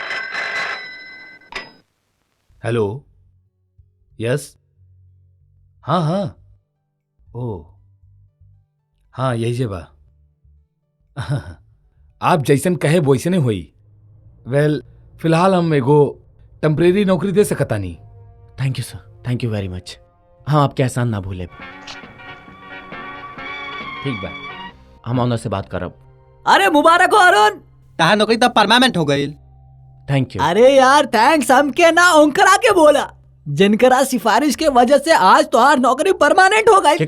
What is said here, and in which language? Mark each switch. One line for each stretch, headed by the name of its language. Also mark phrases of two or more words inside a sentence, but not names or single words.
English: Hello, yes,
Bhojpuri: हाँ हाँ, ओ हाँ, यही जे बा। आप जैसन कहे वैसने होई। वेल, फिलहाल हम एगो टेम्परेरी नौकरी दे सकता नहीं।
English: Thank you sir, thank you very much.
Bhojpuri: हम आपके एहसान ना भूले। ठीक बा, हम ऑनर से बात करब। अरे मुबारक हो अरुण। तहां नौकरी तब परमानेंट हो गई।
English: Thank you.
Bhojpuri: अरे यार थैंक्स हमके ना ओंकरा के बोला, जिनकरा सिफारिश के वजह से आज तोहार नौकरी परमानेंट हो गई।